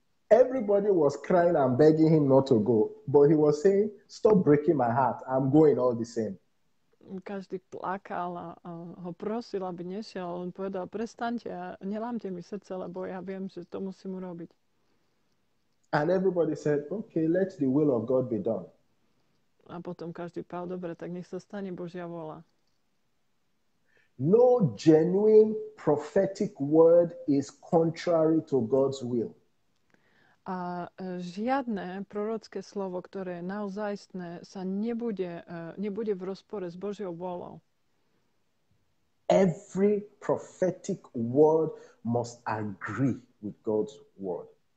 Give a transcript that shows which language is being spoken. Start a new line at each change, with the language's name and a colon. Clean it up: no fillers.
English: Everybody was crying and begging him not to go, but he was saying, "Stop breaking my heart. I'm going all the same."
Slovak: Každý plakal a ho prosil, aby nešiel. On povedal: Prestaňte a nelámte mi srdce, lebo ja viem, že to musím urobiť.
English: And everybody said, "Okay, let the will of God be done."
Slovak: A potom každý povedal: Dobre, tak nech sa stane Božia vôľa.
English: No genuine prophetic word is contrary to God's will.
Slovak: A žiadne prorocké slovo, ktoré je naozajstné, sa nebude v rozpore s Božiou vôľou.
English: Every prophetic word must agree with God's word.